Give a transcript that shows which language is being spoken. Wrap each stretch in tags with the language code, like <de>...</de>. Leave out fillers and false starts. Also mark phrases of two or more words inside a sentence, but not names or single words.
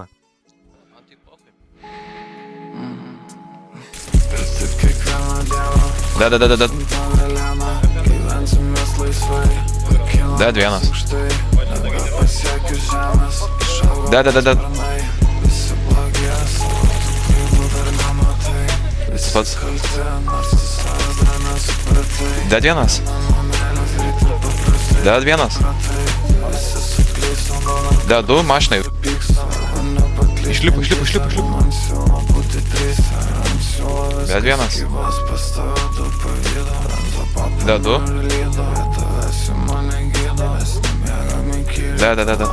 <lt>Man tai pofai. Da, vienas. Da. Tas pats. Da, vienas. Da, vienas. Da, du mašinai. Išlipu. Da, vienas. Da, du. Da.</lt>